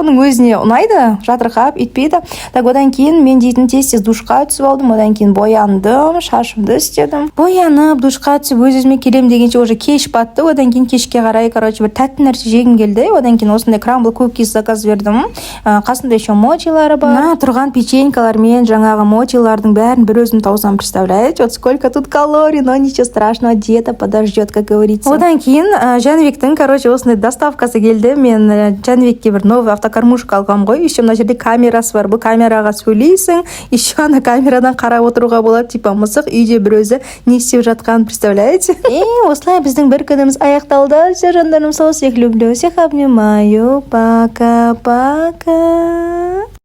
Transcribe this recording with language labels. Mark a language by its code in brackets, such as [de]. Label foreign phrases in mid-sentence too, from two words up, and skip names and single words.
[kk] Бұның өзіне ұнайды, жатырқап, етпейді. Так, одан кейін мен дейтін тез душқа түсіп алдым, одан кейін бояндым, шашымды істедім. Боянып, душқа түсіп, өз-өзіме келем дегенше уже кеш батты, одан кейін кешке қарай, бір тәтті нәрсе жегім келді. Одан кейін осындай [en] crumble cookies [kk] заказ бердім. Қасында еще мотилары бар. Мына тұрған печенькалар мен жаңағы мотилардың бәрін бір өзім таусам, [ru] представляете? Вот сколько тут калорий, но ничего страшного, диета подождет, как говорится. [kk] Одан кейін Жанибектің, осындай доставкасы келді. Мен Жанибекке бір [ru] новый автокормушка [kk] алғам ғой. Еще мына жерде камерасы бар. Бұл камераға сөйлейсің, еще ана камерадан қарап отыруға болады. Типа мысық үйде бір өзі не істеп жатқанын, представляете? Осылай біздің бір күніміз аяқталды. Все, жандарым, [ru] всех люблю, всех обнимаю. Пока-пока.